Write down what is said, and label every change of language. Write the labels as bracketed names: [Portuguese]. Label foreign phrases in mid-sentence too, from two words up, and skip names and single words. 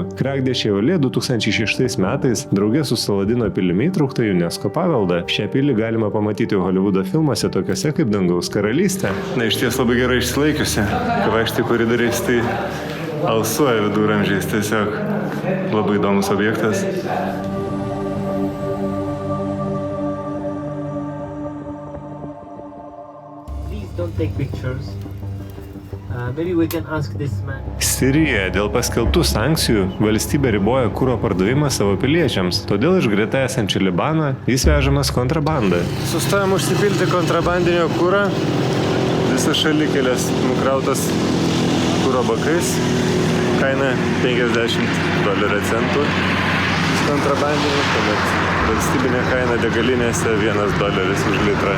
[Lithuanian] Krak de Chevillier 2006 metais draugė su Saladino pilimi įtraukta į UNESCO paveldą. Šią pilį galima pamatyti Holivudo filmuose tokiuose kaip Dangaus karalystė. Na, iš ties labai gerai išsilaikiusi. Kai vaikštai koridoriais, tai alsuoja viduramžiais, tiesiog labai įdomus objektas. [English] Don't take pictures. Maybe we can ask this man. [Lithuanian] Sirijoje dėl paskelbtų sankcijų valstybė riboja kuro pardavimą savo piliečiams, todėl iš greta esančio Libano jis vežamas kontrabanda. Sustojom užsipilti kontrabandinio kuro, visas šalikelės nukrautas kuro bakais, kaina $50 centų kontrabandinių, tuomet valstybinė kaina degalinėse $1 už litrą.